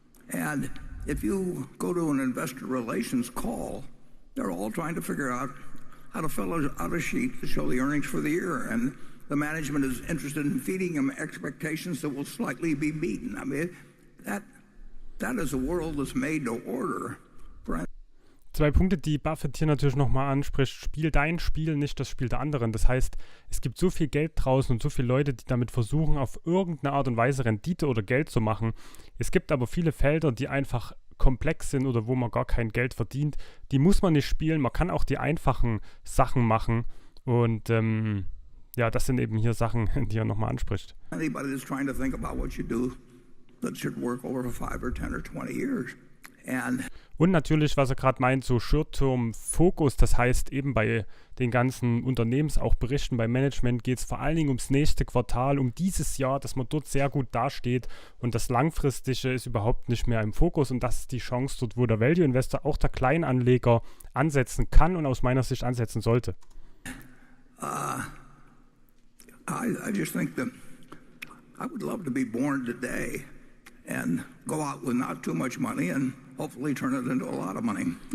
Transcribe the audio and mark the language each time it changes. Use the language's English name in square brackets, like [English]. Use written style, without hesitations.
[English] And if you go to an investor relations call, they're all trying to figure out how to fill out a sheet to show the earnings for the year. And the management is interested in feeding them expectations that will slightly be beaten. I mean, that is a world that's made to order. [German] Zwei Punkte, die Buffett hier natürlich nochmal anspricht: Spiel dein Spiel, nicht das Spiel der anderen. Das heißt, es gibt so viel Geld draußen und so viele Leute, die damit versuchen, auf irgendeine Art und Weise Rendite oder Geld zu machen. Es gibt aber viele Felder, die einfach komplex sind oder wo man gar kein Geld verdient. Die muss man nicht spielen. Man kann auch die einfachen Sachen machen. Und ja, das sind eben hier Sachen, die er nochmal anspricht. [English] Anybody that's trying to think about what you do that should work over 5 or 10 or 20 years. [German] Und natürlich, was er gerade meint, so Short-Term-Fokus, das heißt eben bei den ganzen Unternehmens, auch Berichten beim Management, geht es vor allen Dingen ums nächste Quartal, um dieses Jahr, dass man dort sehr gut dasteht, und das Langfristige ist überhaupt nicht mehr im Fokus, und das ist die Chance dort, wo der Value-Investor, auch der Kleinanleger, ansetzen kann und aus meiner Sicht ansetzen sollte. [English] I just think that I would love to be born today and go out with not too much money and hopefully turn it into a lot of money.